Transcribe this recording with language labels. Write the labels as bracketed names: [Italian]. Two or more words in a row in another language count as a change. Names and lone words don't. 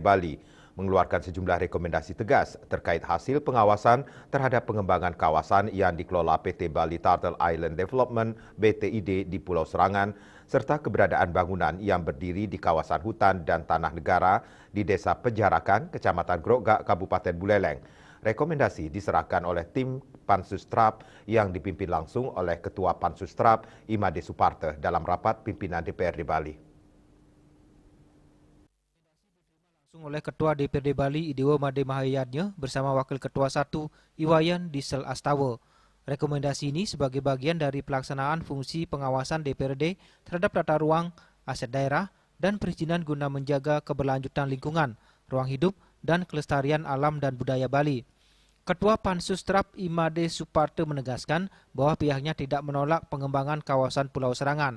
[Indonesian] Bali mengeluarkan sejumlah rekomendasi tegas terkait hasil pengawasan terhadap pengembangan kawasan yang dikelola PT Bali Turtle Island Development (BTID) di Pulau Serangan serta keberadaan bangunan yang berdiri di kawasan hutan dan tanah negara di Desa Pejarakan, Kecamatan Grogak, Kabupaten Buleleng. Rekomendasi diserahkan oleh tim Pansus TRAP yang dipimpin langsung oleh Ketua Pansus TRAP Imade Suparte dalam rapat pimpinan DPRD Bali. Oleh Ketua DPRD Bali Idewo Made Mahayatnya bersama Wakil Ketua 1 Iwayan Diesel Astawa. Rekomendasi ini sebagai bagian dari pelaksanaan fungsi pengawasan DPRD terhadap tata ruang, aset daerah, dan perizinan guna menjaga keberlanjutan lingkungan, ruang hidup, dan kelestarian alam dan budaya Bali. Ketua Pansus TRAP Imade Suparte menegaskan bahwa pihaknya tidak menolak pengembangan kawasan Pulau Serangan.